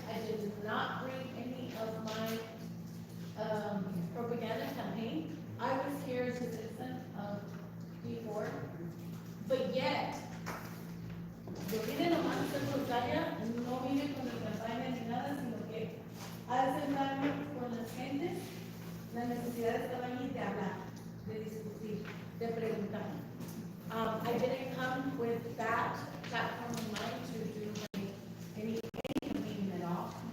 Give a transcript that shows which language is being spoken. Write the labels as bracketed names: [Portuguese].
[English] I did not bring any of my propaganda campaign. I was here as a citizen of D4, but yet, [Spanish] yo vine nomás a ser voluntaria, no vine con mi campaña ni nada, sino que al sentarme con las gentes, la necesidad estaba allí de hablar, de discutir, de preguntar. [English] I didn't come with that platform in mind to do any campaign at all.